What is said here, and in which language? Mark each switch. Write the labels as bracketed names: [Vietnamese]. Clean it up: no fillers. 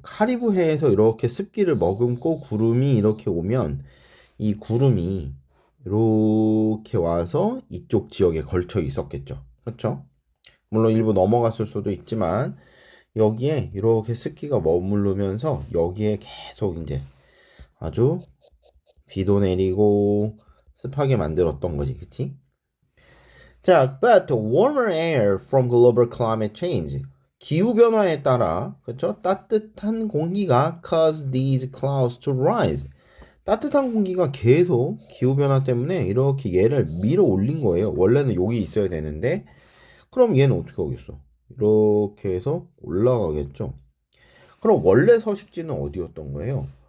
[Korean] 카리브해에서 이렇게 습기를 머금고 구름이 이렇게 오면 이 구름이 이렇게 와서 이쪽 지역에 걸쳐 있었겠죠. 그렇죠? 물론 일부 넘어갔을 수도 있지만 여기에 이렇게 습기가 머무르면서 여기에 계속 이제 아주 비도 내리고 습하게 만들었던 거지, 그치? [English] 자, but warmer air from global climate change. [Korean] 기후 변화에 따라, 그쵸? 따뜻한 공기가 [English] cause these clouds to rise. [Korean] 따뜻한 공기가 계속 기후 변화 때문에 이렇게 얘를 밀어 올린 거예요. 원래는 여기 있어야 되는데, 그럼 얘는 어떻게 하겠어? 이렇게 해서 올라가겠죠. 그럼 원래 서식지는 어디였던 거예요?